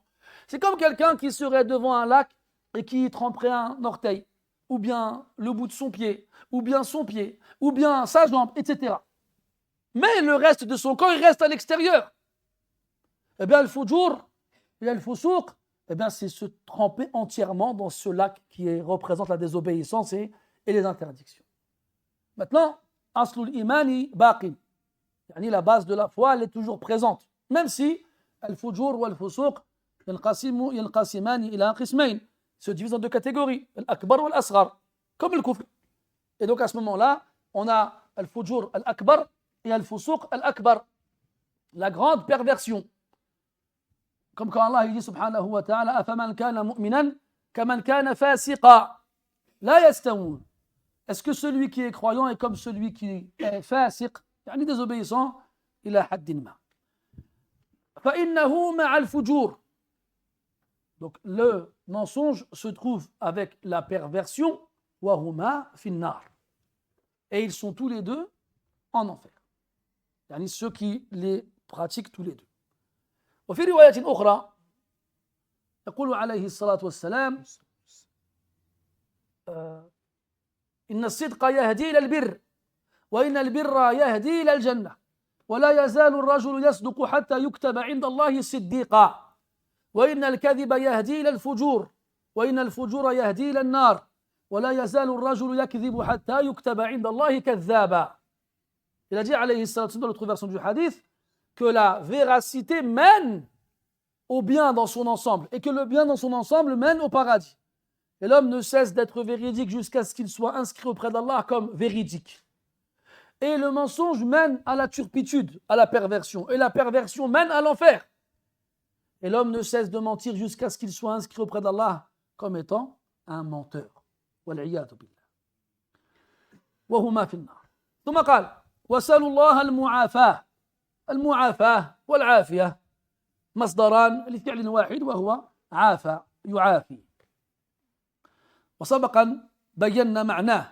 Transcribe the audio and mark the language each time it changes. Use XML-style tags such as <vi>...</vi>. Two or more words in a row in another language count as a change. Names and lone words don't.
<fr>C'est comme quelqu'un qui serait devant un lac et qui tremperait un orteil, ou bien le bout de son pied, ou bien son pied, ou bien sa jambe, etc. Mais le reste de son corps, il reste à l'extérieur. Eh bien, le fujur et le fusuq, eh bien, c'est se tremper entièrement dans ce lac qui représente la désobéissance et les interdictions. Maintenant,</fr> <ar>أصل الإيمان باق.</ar> <fr>La base de la foi, elle est toujours présente. Même si le fujur ou le fusuq</fr> <ar>ينقسمان إلى قسمين,</ar> <fr>se divisent en deux catégories, l'akbar ou l'asghar, comme le kufr. Et donc à ce moment-là, on a le</fr> <ar>الفجور الأكبر</ar> <fr>et le</fr> <ar>الفسوق الأكبر,</ar> <fr>la grande perversion. Comme quand Allah dit</fr> <ar>سبحانه وتعالى أفمن كان مؤمنا كمن كان فاسقا لا يستوون.</ar> <fr>Est-ce que celui qui est croyant est comme celui qui est fasiq, yani désobéissant,</fr> <ar>إلى حد ما. فإنه مع الفجور.</ar> <fr>Donc le mensonge se trouve avec la perversion,</fr> <ar>وهما في النار.</ar> <fr>Et ils sont tous les deux en enfer. Yani ceux qui les pratiquent tous les deux.</fr> <ar>وفي رواية أخرى يقول عليه الصلاة والسلام إن الصدق يهدي إلى البر وإن البر يهدي إلى الجنة ولا يزال الرجل يصدق حتى يكتب عند الله صديقا وإن الكذب يهدي إلى الفجور وإن الفجور يهدي إلى النار ولا يزال الرجل يكذب حتى يكتب عند الله كذابا.</ar> <fr>Il a dit</fr> <ar>عليه الصلاة والسلام</ar> <fr>dans l'autre version du hadith que la véracité mène au bien dans son ensemble et que le bien dans son ensemble mène au paradis. Et l'homme ne cesse d'être véridique jusqu'à ce qu'il soit inscrit auprès d'Allah comme véridique. Et le mensonge mène à la turpitude, à la perversion. Et la perversion mène à l'enfer. Et l'homme ne cesse de mentir jusqu'à ce qu'il soit inscrit auprès d'Allah comme étant un menteur.</fr> <ar>والعياذ بالله. وهما في النار. ثم قال وسألوا الله المعافاة. المعافاة والعافية مصدران لفعل واحد وهو عافى يعافي. وسبقا بينا معناه.</ar>